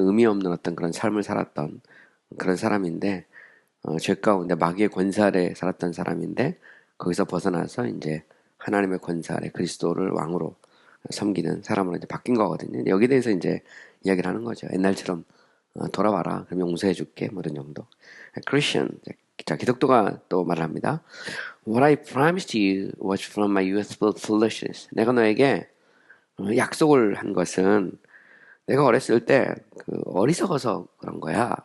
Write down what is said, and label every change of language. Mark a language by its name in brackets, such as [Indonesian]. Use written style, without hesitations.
[Korean] 의미 없는 어떤 그런 삶을 살았던 그런 사람인데 죄 가운데 마귀의 권세 아래 살았던 사람인데 거기서 벗어나서 이제 하나님의 권세 아래 그리스도를 왕으로 섬기는 사람으로 이제 바뀐 거거든요. 여기에 대해서 이제 이야기를 하는 거죠. 옛날처럼 돌아와라. 그럼 용서해줄게. 뭐 이런 정도. 크리스천. 자, 기독교가 또 말합니다. [English] What I promised you was from my youthful foolishness. [Korean] 내가 너에게 약속을 한 것은 내가 어렸을 때 어리석어서 그런 거야.